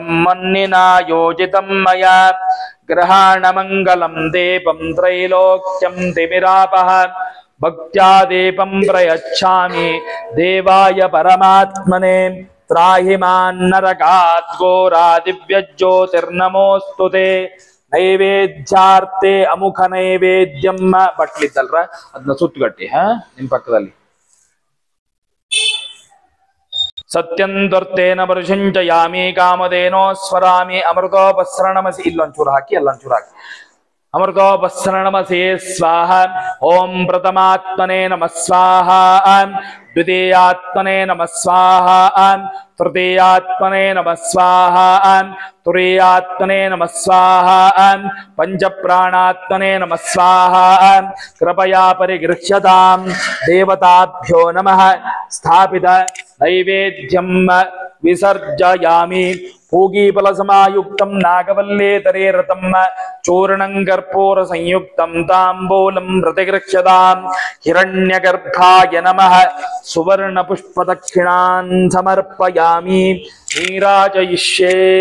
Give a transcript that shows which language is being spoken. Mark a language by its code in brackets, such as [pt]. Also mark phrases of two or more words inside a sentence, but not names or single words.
[sa] मन्निना योजितं मया ग्रहाणमङ्गलं दीपं त्रैलोक्यं तिमिरापः भक्त्या दीपं प्रयच्छामि देवाय परमात्मने त्राहि मान्नरकात् घोरादिव्यज्योतिर्नमोऽस्तु ते [kn] ನೈವೇದ್ಯಾರ್ತೆ ಅಮುಖ ನೈವೇದ್ಯಮ್ಮ ಬಟ್ಲಿದ್ದಲ್ರ ಅದನ್ನ ಸುತ್ತಗಟ್ಟಿ ನಿಮ್ ಪಕ್ಕದಲ್ಲಿ [sa] ಸತ್ಯಂ ದ್ವರ್ತೇನ ಪರುಷಂಚಯಾಮಿ ಕಾಮಧೇನೋ ಸ್ವರಾಮಿ ಅಮೃತೋಪಸ್ರಣಮಸಿ [kn] ಇಲ್ಲೊಂಚೂರು ಹಾಕಿ ಅಲ್ಲೊಂಚೂರು ಹಾಕಿ [sa] ಅಮೃತೋಪಸ್ರಣಮಸಿ ಸ್ವಾಹ ಓಂ ಪ್ರಥಮಾತ್ಮನೇ ನಮಃ ಸ್ವಾಹ द्वितीयात्मने नमः स्वाहा तृतीयात्मने नमः स्वाहा तुरीयात्मने नमः स्वाहा पंचप्राणात्मने नमः स्वाहा कृपया परिगृह्यतां देवताभ्यो नमः स्थापित नैवेद्यं विसर्जयामि पूगीफलसमायुक्तं नागवल्लेतरेरतं चूर्णं कर्पूर संयुक्तं ताम्बूलं प्रतिगृह्यतां हिरण्यगर्भाय नमः सुवर्णपुष्पदक्षिणान् समर्पयामि नीराजयिष्ये